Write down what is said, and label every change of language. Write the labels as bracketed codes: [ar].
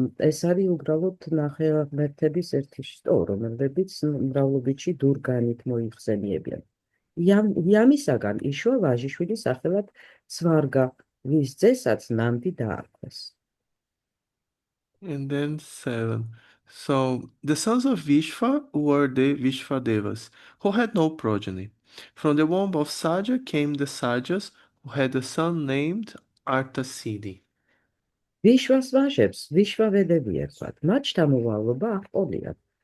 [ka] ეს არის უბრალოდ ნახევარმეტების ერთი შტო, რომლებიც მრავლობითში დურგანით მოიხსენიებიან. იამისაგან იშვა ვაჟიშვილი სახელად სვარგა, ვის ძესაც ნანდი დაარქვეს. [en] And then 7. So the sons of Vishva were the Vishvadevas, who had no progeny. From the womb of Saja came the Sajas, who had a son named Artasidi. [ka] ვიშვას ვაჟებს ვიშვავედები ერქვათ, მათ შთამომავლობა აღყოლიათ.